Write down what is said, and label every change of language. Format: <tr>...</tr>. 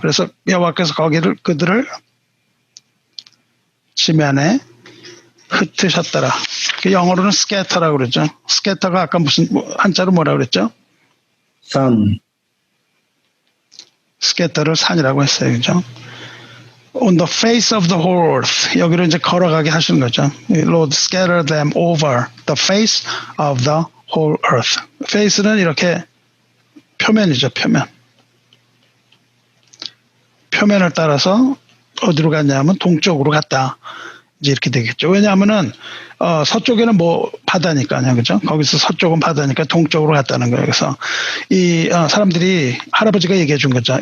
<ko>그래서 여호와께서 그들을 지면에 흩으셨더라. 그 영어로는 scatter라고 그러죠. scatter가 아까 무슨 한자로 뭐라고 그랬죠? 산, scatter를 산이라고 했어요. 그죠?</ko> <en>On the face of the whole earth.</en> <ko>여기로 이제 걸어가게 하시는 거죠.</ko> <en>Lord, scatter them over the face of the whole earth.</en> <ko>face는 이렇게 표면이죠, 표면. 표면을 따라서 어디로 갔냐면 동쪽으로 갔다. 이제 이렇게 되겠죠. 왜냐하면은 서쪽에는 뭐 바다니까요, 그죠? 거기서 서쪽은 바다니까 동쪽으로 갔다는 거예요. 그래서 이 사람들이 할아버지가 얘기해 준 거죠.</ko>